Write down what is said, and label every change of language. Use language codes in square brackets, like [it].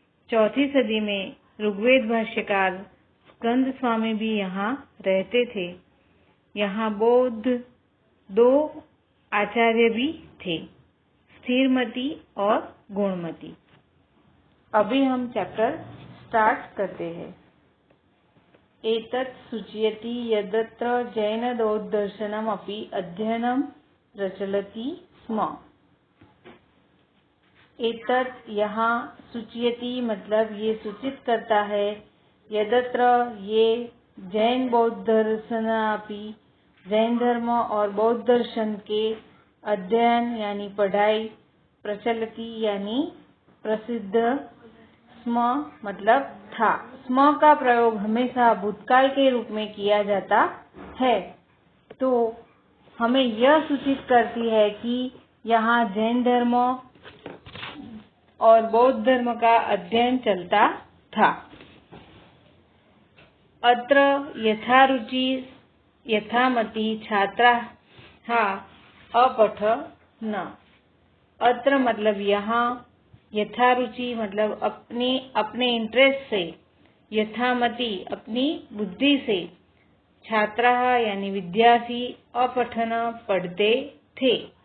[hi] 4वीं सदी में ऋग्वेद भाष्यकार स्कंद स्वामी भी यहाँ रहते थे। यहाँ बौद्ध 2 आचार्य भी थे, स्थिरमती और गुणमती। अभी हम चैप्टर स्टार्ट करते हैं। [sa] एतत् सूचयति यदत्र जैन-बौद्धदर्शनम् अपि अध्ययनं प्रचलति स्म। [hi] एतत् यहाँ सूचयति मतलब ये सूचित करता है, यदत्र ये जैन बौद्ध दर्शन अपि जैन धर्म और बौद्ध दर्शन के अध्ययन यानी पढ़ाई, प्रचलति यानी प्रसिद्ध, स्म मतलब था। स्म का प्रयोग हमेशा भूतकाल के रूप में किया जाता है, तो हमें यह सूचित करती है कि यहाँ जैन धर्म और बौद्ध धर्म का अध्ययन चलता था। [sa] अत्र यथारुचि यथामति छात्राः अपठन्। [hi] अत्र मतलब यहाँ, यथारुचि मतलब अपने इंटरेस्ट से, यथामति अपनी बुद्धि से, छात्राः यानी विद्यार्थी अपठन पढ़ते थे।